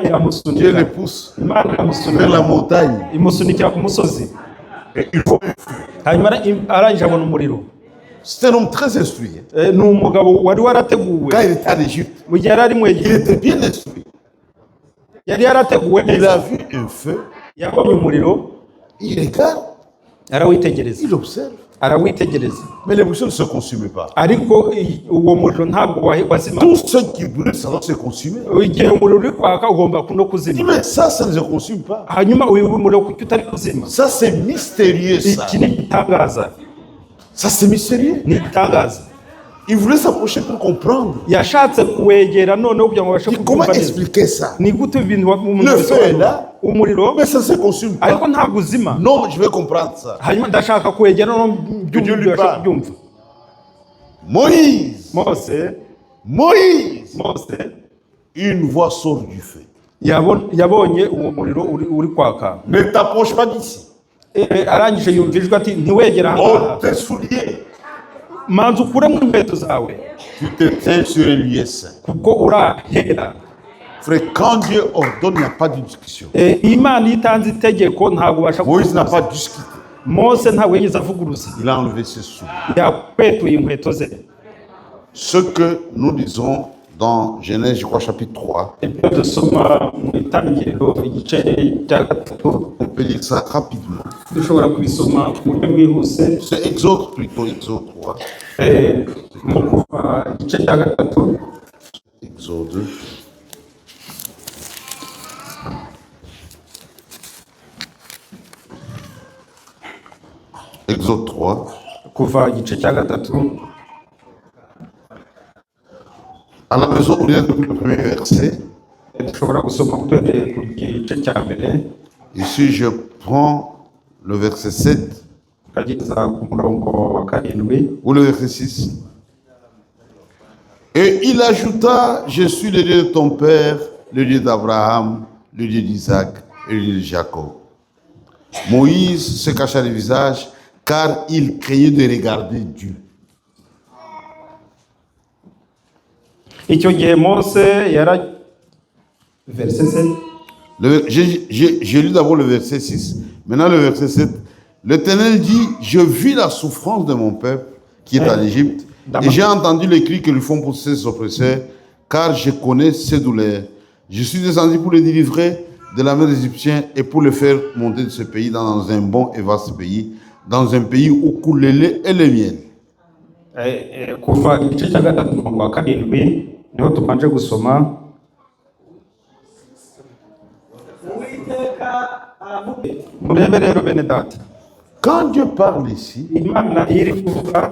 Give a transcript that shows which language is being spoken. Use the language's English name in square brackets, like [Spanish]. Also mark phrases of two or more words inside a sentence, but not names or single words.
[French] Dieu [Kinyarwanda] iramusunika, [French] le pousse [Kinyarwanda] Imana [French] vers la [Kinyarwanda] iramusunika [French] montagne. [Kinyarwanda] imusunikira ku musozi, [French] Et il faut... [Kinyarwanda] hanyuma arangije abona umuriro. [French] C'est un homme très instruit. [Kinyarwanda] Ni umugabo wari warateguwe [French] Quand il était en Égypte, [Kinyarwanda] mu gihe yari ari mu [French] il [Kinyarwanda] Egiputa, [French] était bien instruit. [Kinyarwanda] yari yarateguwe [French] Il [Kinyarwanda] neza. [French] a vu un feu, [Kinyarwanda] Yabonye umuriro, [French] il regarde, [Kinyarwanda] arawitegereza, [French] il observe. [Kinyarwanda] arawitegereza, [French] Mais l'émotion ne se consume pas. [Kinyarwanda] ariko uwo muriro ntabwo wazima. [French] Tout ce qui brûle, ça doit se consumer. [Kinyarwanda] Igihe umuriro uri kwaka ugomba no [French] Il dit, [Kinyarwanda] kuzima. [French] mais ça ne se consume pas. [Kinyarwanda] Hanyuma uyu muriro kuki utari kuzima? [French] Ça, c'est mystérieux, ça. [Kinyarwanda] Iki ni igitangaza, [French] Ça, c'est mystérieux. [Kinyarwanda] ni igitangaza. [French] Il voulait s'approcher pour comprendre. [Kinyarwanda] Yashatse kuwegera noneho kugira ngo abashe [French] Comment [Kinyarwanda] kubyumva neza. [French] expliquer ça? [Kinyarwanda] Ni gute ibintu [French] Le feu est là, [Kinyarwanda] umuriro [French] mais ça ne se consume pas. [Kinyarwanda] ariko ntabwo uzima. [French] Non, je vais comprendre ça. [Kinyarwanda] Hanyuma ndashaka kuwegera no [French] Dieu lui parle. [Kinyarwanda] byumva. [French] Moïse, Moïse, une voix sort du feu. [Kinyarwanda] yabonye uwo muriro uri kwaka. [French] Ne t'approche pas d'ici. [Kinyarwanda] Arangije yumvijwe ati ntiwegera [French] Oh, [Kinyarwanda] ahangaha, [French] tes souliers. [Kinyarwanda] manza ukuremo inkweto zawe [French] Tu te tiens sur un lieu saint. [Kinyarwanda] kuko urahera. [French] Frère, quand Dieu ordonne, il n'y a pas de discussion. [Kinyarwanda] Imana iyo itanze itegeko ntabwo ubasha [French] Moïse n'a [Kinyarwanda] kuvuguruza. [French] pas discuté. [Kinyarwanda] Mose ntabwo yigeze avuguruza, [French] Il a enlevé ses souliers. [Kinyarwanda] yakwetuye inkweto ze. [French] Ce que nous lisons dans Genèse, je crois, chapitre 3, [Kinyarwanda] Ibyo dusoma mu itangiriro igice cya gatatu, [French] on peut lire ça rapidement. [Kinyarwanda] dushobora kubisoma mu buryo bwihuse. [French] C'est Exode plutôt, Exode 3. [Kinyarwanda] Mu kuva igice cya gatatu, [French] Exode. Exode 3. [Kinyarwanda] kuva igice cya gatatu, [French] À la maison, on lit depuis le premier verset. [Kinyarwanda] dushobora gusoma uhereye ku gice cya mbere [French] Ici, je prends le verset 7 [Kinyarwanda] ukageza ku murongo wa karindwi. [French] ou le verset 6. Et il ajouta, je suis le Dieu de ton père, le Dieu d'Abraham, le Dieu d'Isaac et le Dieu de Jacob. Moïse se cacha le visage car il craignait de regarder Dieu. [Kinyarwanda] Icyo gihe Mose verset 7. [French] J'ai lu d'abord le verset 6, maintenant le verset 7. L'Éternel dit, je vis la souffrance de mon peuple qui est en Égypte, et j'ai entendu les cris que lui font pousser ses oppresseurs, car je connais ses douleurs. Je suis descendu pour les délivrer de la main des Égyptiens et pour les faire monter de ce pays dans un bon et vaste pays, dans un pays où coule le lait et le miel. [Kinyarwanda] Kuva igice cya gatatu umurongo wa karindwi niho tubanje gusoma. Murebe rero bene data, [French] Quand Dieu parle ici, [Kinyarwanda] Imana iri kuvuga